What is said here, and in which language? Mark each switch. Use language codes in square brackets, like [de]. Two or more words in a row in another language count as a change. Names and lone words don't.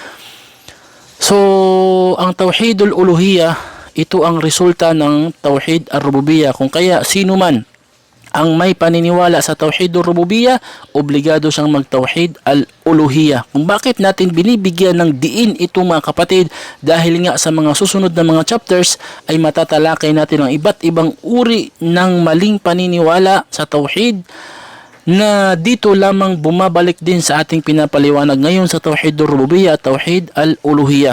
[tl] So, ang Tawhidul Uluhiyyah, ito ang resulta ng Tawhid ar-Rububiyyah. Kung kaya sino man ang may paniniwala sa Tawhidul Rububiyyah, obligado siyang mag-Tawhid al-Uluhiyyah. Kung bakit natin binibigyan ng diin ito mga kapatid, dahil nga sa mga susunod na mga chapters ay matatalakay natin ang iba't ibang uri ng maling paniniwala sa Tawhid na dito lamang bumabalik din sa ating pinapaliwanag ngayon sa Tawhidul Rububiyyah, Tawhid al-Uluhiyyah.